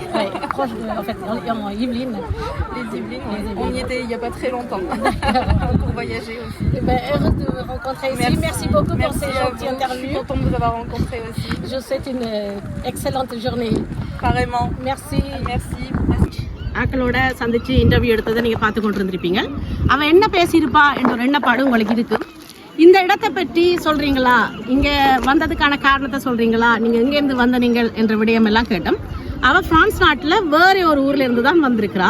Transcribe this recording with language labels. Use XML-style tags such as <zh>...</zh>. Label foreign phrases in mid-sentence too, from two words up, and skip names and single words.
<fr>proche de, en fait, en Yvelines. les Yvelines, on y était il n'y a pas très longtemps pour voyager aussi. Eh ben, heureuse de vous rencontrer ici. Merci beaucoup pour Merci ces à gentilles vous. Je suis interviews. contente de vous avoir rencontré aussi. Je vous souhaite une excellente journée. Carrément. Merci. Merci.</fr> <ta>ஆக்களோட சந்திச்சு இன்டர்வியூ எடுத்ததை நீங்கள் பார்த்து கொண்டு இருந்திருப்பீங்க. அவன் என்ன பேசியிருப்பா என்ற ஒரு எண்ணப்பாடு உங்களுக்கு இருக்கு. இந்த இடத்தை பற்றி சொல்றீங்களா, இங்கே வந்ததுக்கான காரணத்தை சொல்றீங்களா, நீங்கள் எங்கேருந்து வந்த நீங்கள் என்ற விடயம் எல்லாம் கேட்டோம். அவள் பிரான்ஸ் நாட்டில் வேறு ஒரு ஊரில் இருந்து தான் வந்திருக்கிறா.</ta>